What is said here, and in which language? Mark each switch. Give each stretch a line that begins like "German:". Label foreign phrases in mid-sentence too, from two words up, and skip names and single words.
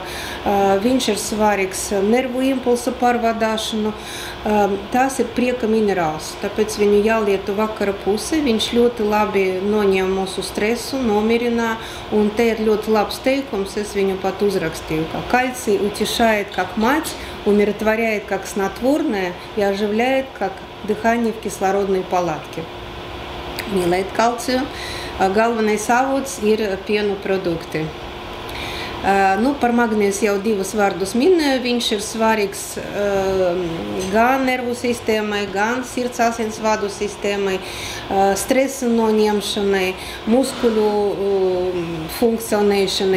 Latvian: Viņš ir svarīgs nervu impulsu pārvadāšanu. Tas ir prieka minerāls, tāpēc viņu jālieto vakara pusē. Viņš ļoti labi noņem mūsu stresu, nomierina, un te ir ļoti labs teikums, es viņu pat uzrakstīju, ka
Russian: кальций утешает как мать, умиротворяет как снотворное и оживляет как дыхание в кислородной палатке.
Latvian: Mīlēt kalciju. Galvenais avots ir pienu produkti. Par magnēs jau divus vārdus minēju. Viņš ir svarīgs gan nervu sistēmai, gan sirds asinsvadu sistēmai, stresa noņemšanai, muskuļu funkcionēšanai.